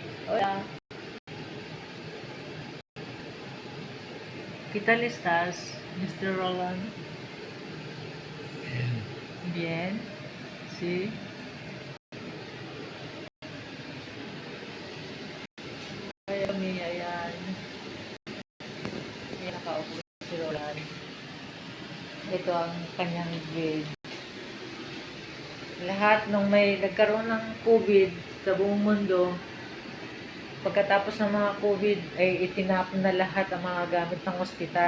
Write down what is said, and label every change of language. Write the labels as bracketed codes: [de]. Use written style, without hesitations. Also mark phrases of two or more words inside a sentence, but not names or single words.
[es] Hola, ¿qué tal estás, Mr. Roland? Bien, sí. [tl] Kaya kami, ayan. Ayan, nakaupo si Roland. Ito ang kanyang grade. Lahat nung may nagkaroon ng COVID sa buong mundo, pagkatapos ng mga COVID, ay itinapon na lahat ang mga gamit ng ospital.